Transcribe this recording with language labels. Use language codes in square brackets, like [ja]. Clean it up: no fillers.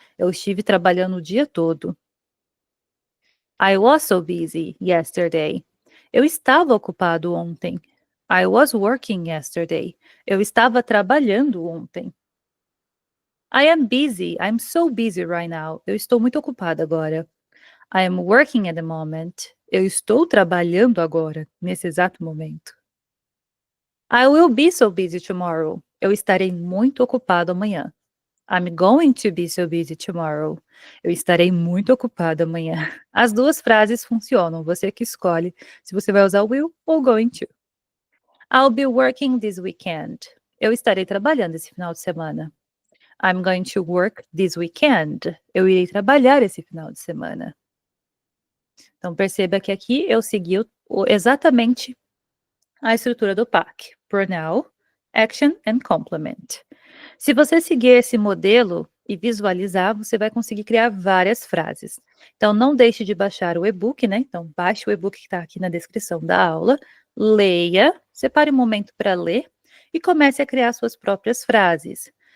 [pt] Eu estive trabalhando o dia todo. [en] I was so busy yesterday. [pt] Eu estava ocupado ontem. [en] I was working yesterday. [pt] Eu estava trabalhando ontem. [en] I am busy. I'm so busy right now. [pt] Eu estou muito ocupada agora. [en] I am working at the moment. [pt] Eu estou trabalhando agora, nesse exato momento. [en] I will be so busy tomorrow. [pt] Eu estarei muito ocupado amanhã. [en] I'm going to be so busy tomorrow. [pt] Eu estarei muito ocupado amanhã. As duas frases funcionam, você que escolhe se você vai usar will ou going to. [en] I'll be working this weekend. [pt] Eu estarei trabalhando esse final de semana. [en] I'm going to work this weekend. [pt] Eu irei trabalhar esse final de semana. Então, perceba que aqui eu segui exatamente a estrutura do PAC. [en] Pronoun, action and complement. [pt] Se você seguir esse modelo e visualizar, você vai conseguir criar várias frases. Então, não deixe de baixar o e-book, né? Então, baixe o e-book que está aqui na descrição da aula, leia, separe um momento para ler e comece a criar suas próprias frases.